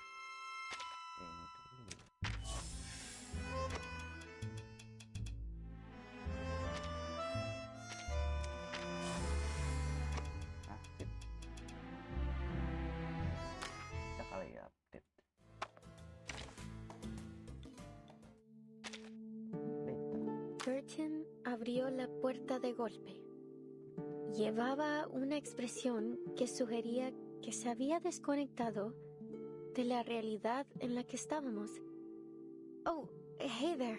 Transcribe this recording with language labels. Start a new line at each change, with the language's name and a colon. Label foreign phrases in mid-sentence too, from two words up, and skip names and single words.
Indonesian: Ini dulu. Sip. Bisa kali ya update.
Spanish: Virgin abrió la puerta de golpe. Llevaba una expresión que sugería que se había desconectado de la realidad en la que estábamos.
English: Oh, hey there.